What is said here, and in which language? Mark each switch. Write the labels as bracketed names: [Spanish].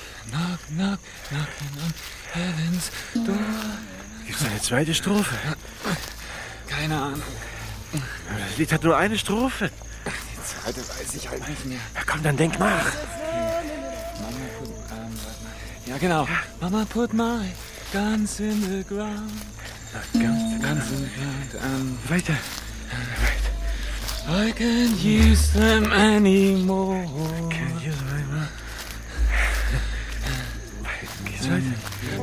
[English] Knock, knock, knocking on heaven's door. [German] Gibt's eine zweite Strophe? Keine Ahnung. Das Lied hat nur eine Strophe. Alter, weiß ich halt nicht mehr. Ja, komm, dann denk nach. [English] Mama put, [German] ja, genau. Ja. [English] Mama put my guns in the ground. Guns in the ground. [German] Weiter. [English] I can't use them anymore. [German] Geht's weiter?